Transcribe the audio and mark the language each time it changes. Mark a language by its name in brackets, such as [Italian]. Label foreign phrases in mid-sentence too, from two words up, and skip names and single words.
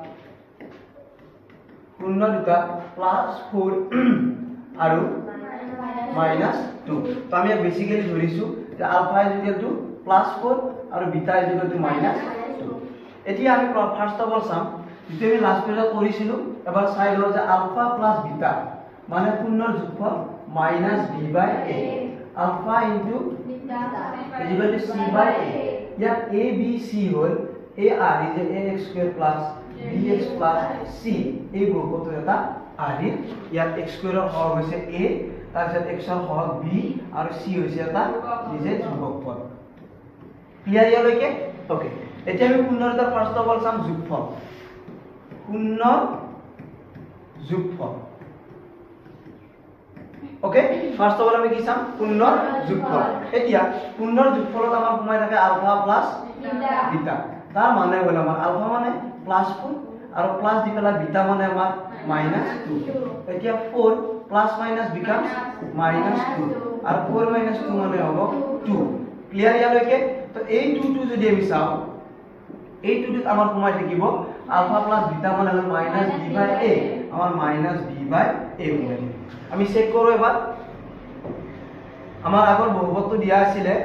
[Assamese] +4 আৰু -2 তো আমি বেসিক্যালি ধৰিছো যে আলফা +4 আৰু বিটা -2 এতিয়া আমি [English] first of all [Assamese] চাম যেটো আমি লাস্ট পেজত কৰিছিলো এবাৰ চাই লও যে [English] alpha plus beta [Assamese] মানে শূন্যৰ যোগফল -b/a [English] alpha into [Assamese] বিটা c/a ইয়াত a b c হল [English] a r is ax² + bx + c [Assamese] এই বহুপদৰ এটা আহিল ইয়াত x² ৰ হৰ হৈছে a তাৰপিছত x ৰ হৰ b আৰু c হৈছে এটা নিজে যোগফল ক্লিয়াৰ ইয়ালৈকে ওকে এতিয়া আমি শূন্যৰ এটা [English] first of all [Assamese] চাম যোগফল শূন্যৰ যোগফল ওকে [English] first of all [Assamese] আমি কি চাম শূন্যৰ যোগফল এতিয়া শূন্যৰ যোগফলত আমাৰ সোমাই থাকে [English] alpha plus beta [Assamese] তাৰ মানে হল আমাৰ আলফা মানে +4 আৰু প্লাস দি পেলাই বিটা মানে আমাৰ -2 এতিয়া 4 [English] plus minus becomes [Assamese] -2 আৰু 4 2 মানে হ'ব 2 ক্লিয়ার ইয়ালৈকে তো এই 2 যদি আমি চাও এই 2 আমাৰ সোমাই থাকিব [English] alpha plus beta [Assamese] মানে হল -b/a আমাৰ -b/a হবে আমি চেক কৰো এবাৰ আমাৰ আগৰ বহুপদটো দিয়া আছিল